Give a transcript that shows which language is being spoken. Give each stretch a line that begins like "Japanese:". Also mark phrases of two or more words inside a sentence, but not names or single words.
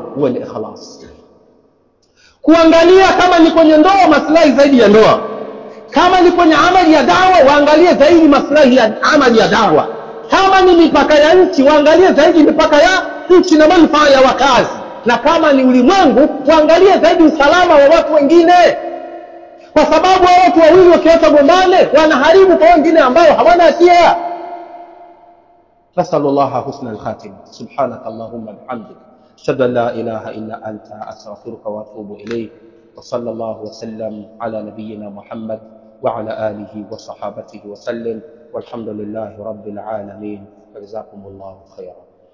Swahili: huwa ni ikhlas, kuangalia kama ni kwenye ndoa maslahi zaidi ya ndoa, kama ni kwenye amali ya dawa waangalie zaidi maslahi ya amali ya dawa, kama ni mipaka ya nchi waangalie zaidi mipaka ya nchi na manufaa ya wakazi, na kama ni ulimwengu waangalie zaidi usalama wa watu wengine, kwa sababu watu wawili wakiacha gombane wanaharibu kwa wengine ambao hawana hatia.
Arabic: نسأل الله حسن الخاتمة. سبحانك اللهم وبحمدك أشهد أن لا إله إلا أنت أستغفرك وأتوب إليك. وصلى الله وسلم على نبينا محمد وعلى آله وصحابته وسلم. والحمد لله رب العالمين. جزاكم الله خيرا.